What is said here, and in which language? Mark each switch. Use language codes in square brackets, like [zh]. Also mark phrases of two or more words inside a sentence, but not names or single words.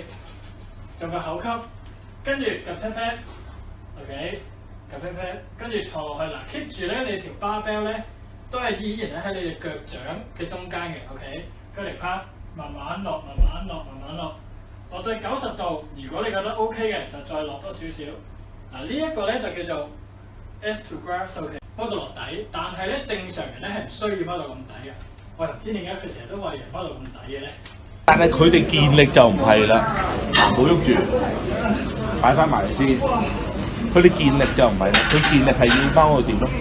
[yue] 用個口吸，跟住夾 [en] pat pat， [yue] OK， 夾 [en] pat pat， [yue] 跟住坐落去嗱 ，keep 住咧你條 barbell 咧都係依然咧喺你隻腳掌嘅中間嘅 ，OK， 跟住 pat， 慢慢落，慢慢落，慢慢落，落到90度，如果你覺得 OK 嘅，就再落多少少。嗱呢一個咧就叫做 [en] S to grass， [yue] OK， 踎到落底，但係咧正常人咧係唔需要踎到咁底嘅。我又唔知點解佢成日都話人踎到咁底嘅咧。但係佢哋健力就唔係啦，唔好喐住，擺翻埋先。佢哋健力就唔係啦，佢健力係要踎到點咯？